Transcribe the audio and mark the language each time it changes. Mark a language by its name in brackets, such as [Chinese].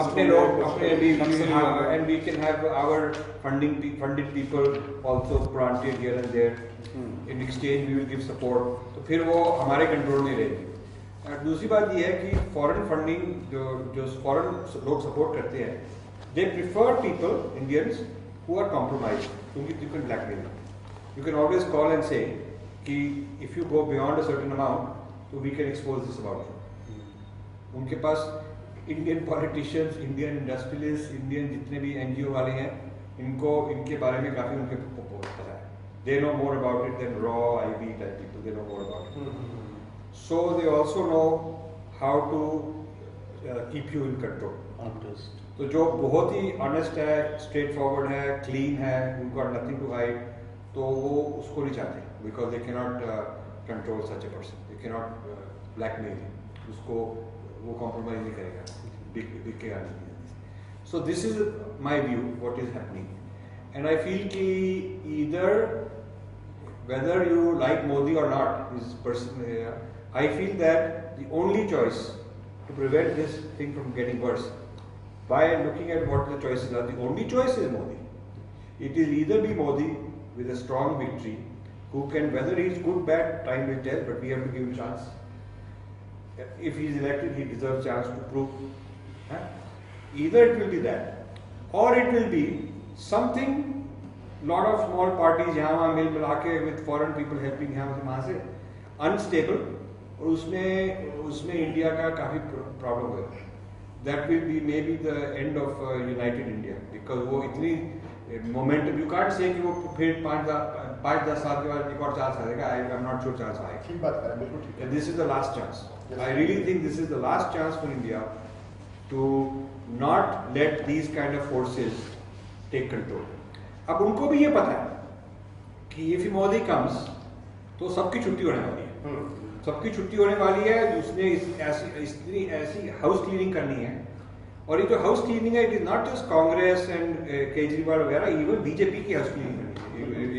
[Hindi] अपने लोग अपने भी, [English] and we can have our funded people also planted here and there, in exchange we will give support, [Hindi] तो फिर वो हमारे कंट्रोल में रहेगी। दूसरी बात ये है कि फॉरेन फंडिंग जो फॉरेन लोग सपोर्ट करते हैं, [English] They prefer people Indians who are compromised, क्योंकि you can blackmail them. You can always call and say कि if you go beyond a certain amount, so we can expose this about you. [Hindi] उनके पास Indian politicians, Indian industrialist, Indian जितने भी NGO वाले हैं, इनको इनके बारे में काफ़ी उनके पता है. [English] They know more about it than raw IB type people. They know more about it. So they also know how to keep you in control. [Hindi] तो जो बहुत ही ऑनेस्ट है, स्ट्रेट फॉरवर्ड है, क्लीन है, उनको [English] nothing to hide, [Hindi] तो वो उसको नहीं चाहते, [English] because they can not control such a person, they can not blackmail, [Hindi] उसको वो कॉम्प्रोमाइज नहीं करेगा, बिकेगा नहीं। [English] So this is my view what is happening, and I feel कि either whether you like Modi और not is person, I feel that the only choice to prevent this thing from getting worse, by looking at what the choices are, the only choice is Modi. It will either be Modi with a strong victory, who can, whether he is good, bad, time will tell, but we have to give him a chance. If he is elected, he deserves a chance to prove. Either it will be that, or it will be something, lot of small parties [Hindi] यहाँ वहाँ मिल मिला के [English] with foreign people helping [Hindi] यहाँ से वहाँ से [English] unstable, [Hindi] और उसमें इंडिया का काफ़ी प्रॉब्लम होगा। [English] That will be maybe the end of United India, because वो इतनी momentum, you can't say [Hindi] कि वो फिर 5-10 साल के बाद एक और चांस आएगा, [English] I'm not sure chance आएगा। [Hindi] ठीक बात है, बिल्कुल ठीक है। [English] This is the last chance. I really think this is the last chance for India to not let these kind of forces take control. [Hindi] अब उनको भी ये पता है कि [English] if Modi comes, [Hindi] तो सबकी छुट्टी होने वाली है। सबकी छुट्टी होने वाली है, उसने ऐसी हाउस क्लीनिंग करनी है, और ये जो हाउस क्लीनिंग है, [English] it is not just Congress and Kejriwal वगैरह, [Hindi] इवन बीजेपी की हाउस क्लीनिंग करनी है।